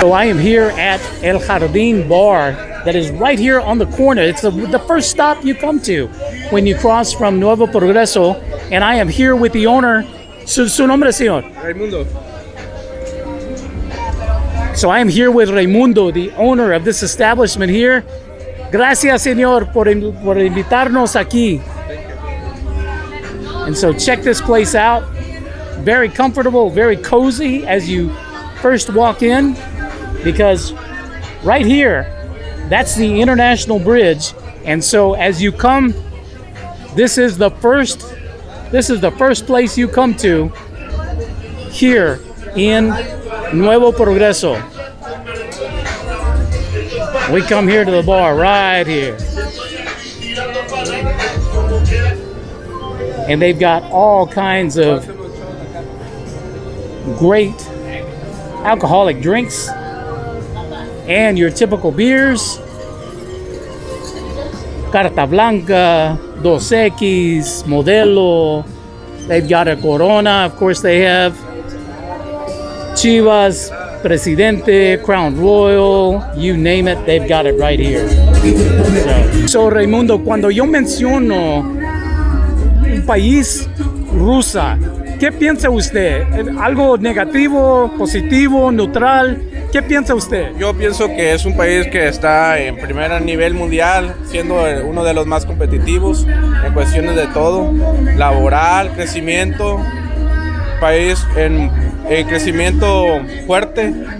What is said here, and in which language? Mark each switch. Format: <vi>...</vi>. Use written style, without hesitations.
<en>So I am here at El Jardín Bar that is right here on the corner. It's the first stop you come to when you cross from Nuevo Progreso, and I am here with the owner.</en> <es>Su nombre, señor? Raimundo.</es> <en>So I am here with Raimundo, the owner of this establishment here.</en> <es>Gracias, señor, por invitarnos aquí.</es> <en>And so check this place out. Very comfortable, very cozy as you first walk in, because right here, that's the International Bridge. And so as you come, this is the first place you come to here in Nuevo Progreso. We come here to the bar right here. And they've got all kinds of great alcoholic drinks and your typical beers. Carta Blanca, Dos Equis, Modelo. They've got a Corona, of course they have. Chivas, Presidente, Crown Royal, you name it, they've got it right here.</en> <es>So Raimundo, cuando yo menciono un país rusa, ¿qué piensa usted? ¿Algo negativo, positivo, neutral? ¿Qué piensa usted? Yo pienso que es un país que está en primer nivel mundial, siendo uno de los más competitivos en cuestiones de todo, laboral, crecimiento, país en crecimiento fuerte.</es>